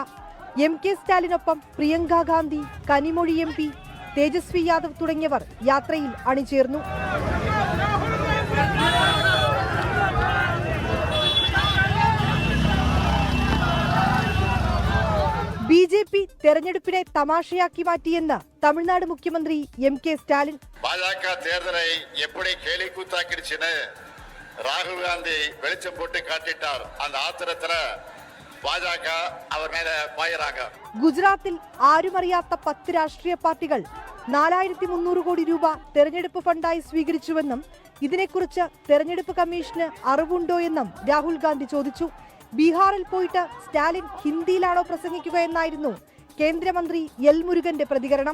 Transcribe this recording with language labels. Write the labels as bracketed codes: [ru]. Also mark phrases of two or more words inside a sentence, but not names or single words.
[ml] MK സ്റ്റാലിനൊപ്പം പ്രിയങ്ക ഗാന്ധി, കനിമൊഴി MP, തേജസ്വി യാദവ് തുടങ്ങിയവർ യാത്രയിൽ അണിചേർന്നു. BJP തെരഞ്ഞെടുപ്പിനെ തമാശയാക്കി മാറ്റിയെന്ന് തമിഴ്നാട് മുഖ്യമന്ത്രി MK സ്റ്റാലിൻ. [ta] பாஜக தேர்தலை எப்படி கேலிக்கூத்தாக்கிடுச்சுன்னு ராகுல் காந்தி வெளிச்சம் போட்டு காட்டிட்டார். அந்த ஆத்திரத்துல பாஜக அவர் மேல பாயறாங்க. [ml] ഗുജറാത്തിൽ ആരുമറിയാത്ത 10 രാഷ്ട്രീയ പാർട്ടികൾ 4300 കോടി രൂപ തെരഞ്ഞെടുപ്പ് ഫണ്ടായി സ്വീകരിച്ചുവെന്നും ഇതിനെക്കുറിച്ച് തെരഞ്ഞെടുപ്പ് കമ്മീഷന് അറിവുണ്ടോയെന്നും രാഹുൽ ഗാന്ധി ചോദിച്ചു. ബീഹാറിൽ പോയിട്ട് സ്റ്റാലിൻ ഹിന്ദിയിലാണോ പ്രസംഗിക്കുക എന്നായിരുന്നു കേന്ദ്രമന്ത്രി എൽ മുരുകന്റെ പ്രതികരണം.